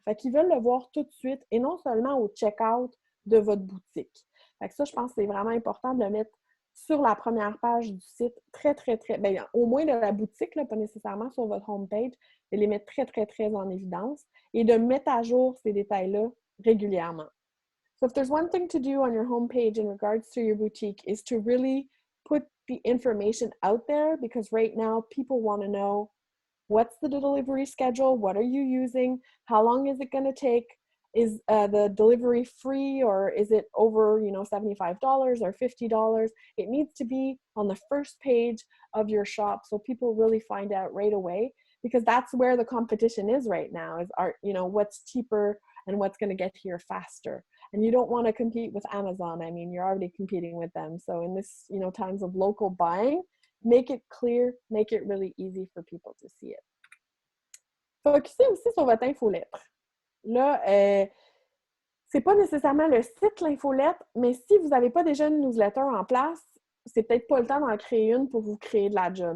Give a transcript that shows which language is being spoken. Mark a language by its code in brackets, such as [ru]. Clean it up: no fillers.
[fr] Fait qu'ils veulent le voir tout de suite et non seulement au check-out de votre boutique. Fait que ça, je pense que c'est vraiment important de le mettre sur la première page du site, bien, au moins de la boutique, là, pas nécessairement sur votre homepage, de les mettre très en évidence et de mettre à jour ces détails-là régulièrement. [en] So if there's one thing to do on your homepage in regards to your boutique is to really put the information out there, because right now people want to know what's the delivery schedule, what are you using, how long is it going to take, is the delivery free or is it over, $75 or $50? It needs to be on the first page of your shop so people really find out right away, because that's where the competition is right now, is what's cheaper and what's going to get here faster. And you don't want to compete with Amazon. I mean, you're already competing with them. So in this, times of local buying, make it clear, make it really easy for people to see it. [fr] Focussez aussi sur votre infolettre. Là, c'est pas nécessairement le site, l'infolettre, mais si vous n'avez pas déjà une newsletter en place, c'est peut-être pas le temps d'en créer une pour vous créer de la job.